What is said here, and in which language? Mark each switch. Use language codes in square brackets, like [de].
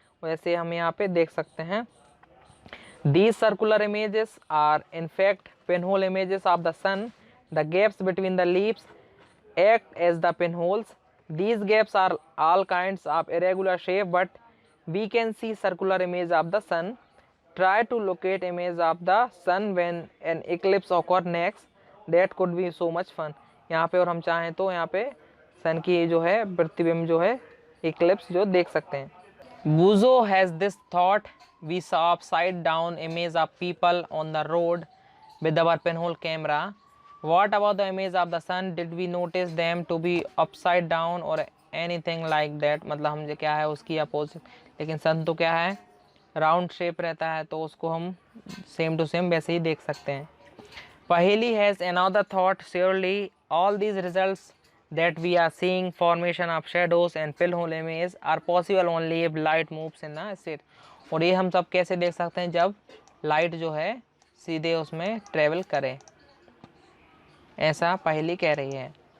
[hi] वैसे हम यहाँ पे देख सकते हैं। [en] These circular images are in fact pinhole images of the sun. The gaps between the leaves act as the pinholes. These gaps are all kinds of irregular shape, but we can see circular image of the sun. Try to locate image of the sun when an eclipse occur next. That could be so much fun। [hi] यहाँ पे और हम चाहें तो यहाँ पे सन की जो है प्रतिबिंब जो है इक्लिप्स जो देख सकते हैं। [en] Buzo has this thought: we saw upside down image of people on the road with our pinhole camera. What about the image of the sun? Did we notice them to be upside down or anything like that? [hi] मतलब हम जो क्या है उसकी opposite, लेकिन सन तो क्या है राउंड शेप रहता है, तो उसको हम सेम टू सेम वैसे ही देख सकते हैं। [en] Paheli has another thought: surely all these results that we are seeing, formation of shadows and pinhole images, are possible only if light moves in a straight। [hi] और ये हम सब कैसे देख सकते हैं? जब लाइट जो है सीधे उसमें ट्रेवल करे, ऐसा पहेली कह रही है।